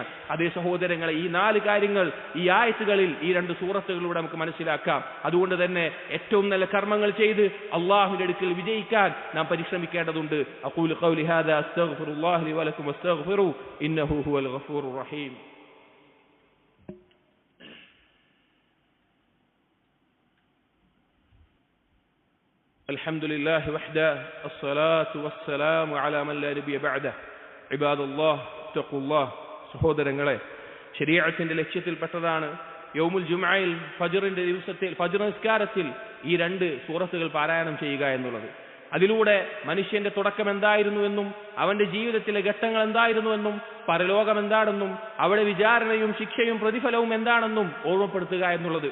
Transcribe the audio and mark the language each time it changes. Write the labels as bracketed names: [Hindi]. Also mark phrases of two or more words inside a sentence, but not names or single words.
[Malayalam] അതേ സഹോദരങ്ങളെ, ഈ 4 കാര്യങ്ങൾ ഈ ആയത്തുകളിൽ ഈ 2 സൂറത്തുകളിലൂടെ നമുക്ക് മനസ്സിലാക്കാം. അതുകൊണ്ട് തന്നെ ഏറ്റവും നല്ല കർമ്മങ്ങൾ ചെയ്ത് അല്ലാഹുവിന്റെ അടുക്കൽ വിജയിക്കാൻ നാം പരിശ്രമിക്കേണ്ടതുണ്ട്. [Arabic] أقول قولي هذا أستغفر الله لي ولكم واستغفروا إنه هو الغفور الرحيم. الحمد لله وحده الصلاة والسلام على من لا نبي بعده عباد الله اتقوا الله. [Malayalam] സഹോദരങ്ങളെ, ശരീഅത്തിന്റെ ലക്ഷ്യത്തിൽപ്പെട്ടതാണ് [Arabic] يوم الجمعة [Malayalam] ഫജ്റിന്റെ ദിവസത്തിൽ ഫജ്ർ നിസ്കാരത്തിൽ ഈ 2 സൂറത്തുകൾ പാരായണം ചെയ്യുക എന്നുള്ളത്. അതിലൂടെ മനുഷ്യന്റെ തുടക്കം എന്തായിരുന്നുവെന്നും അവന്റെ ജീവിതത്തിലെ ഘട്ടങ്ങൾ എന്തായിരുന്നുവെന്നും പരലോകം എന്താണെന്നും അവിടെ വിചാരണയും ശിക്ഷയും പ്രതിഫലവും എന്താണെന്നും ഓർമ്മപ്പെടുത്തുക എന്നുള്ളത്.